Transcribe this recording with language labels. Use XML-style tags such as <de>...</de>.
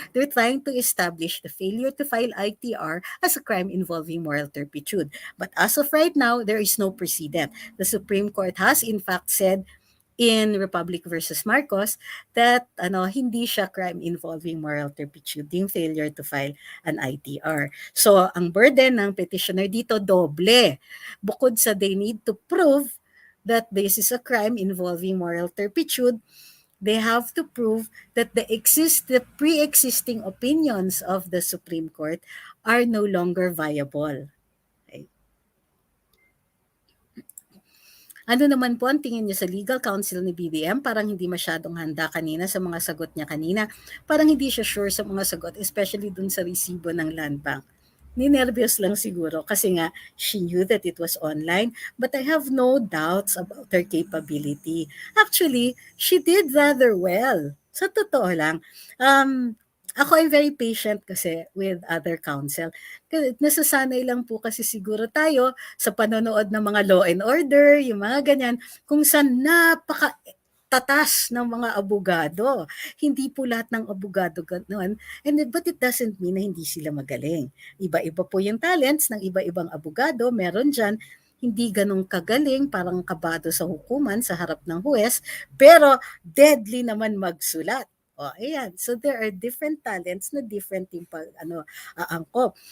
<en>They're trying to establish the failure to file ITR as a crime involving moral turpitude. But as of right now, there is no precedent. The Supreme Court has in fact said in Republic versus Marcos that</en> <tl>hindi siya</tl> <en>crime involving moral turpitude, yung failure to file an ITR.</en> <tl>So, ang burden ng petitioner dito doble. Bukod sa</tl> <en>they need to prove that this is a crime involving moral turpitude, they have to prove that the pre-existing opinions of the Supreme Court are no longer viable.</en> <tl>Ano naman po ang tingin niyo sa legal counsel ni BBM? Parang hindi masyadong handa kanina sa mga sagot niya kanina. Parang hindi siya sure sa mga sagot, especially dun sa resibo ng Land Bank. Ninervyos lang siguro kasi nga</tl> <en>she knew that it was online, but I have no doubts about her capability. Actually, she did rather well.</en> <tl>Sa totoo lang.</tl> <en>Ako I'm very patient kasi with other counsel.</en> <tl>Kasi nasasanay lang po kasi siguro tayo sa panonood ng mga Law and Order, yung mga ganyan, kung saan tatas ng mga abogado. Hindi po lahat ng abogado ganoon.</tl> <en>But it doesn't mean</en> <tl>na hindi sila magaling. Iba-iba po yung talents ng iba-ibang abogado. Meron dyan, hindi ganong kagaling, parang kabado sa hukuman sa harap ng huwes, pero deadly naman magsulat. Ayan.</tl> <en>So there are different talents na different</en> <tl>yung aangkop.</tl>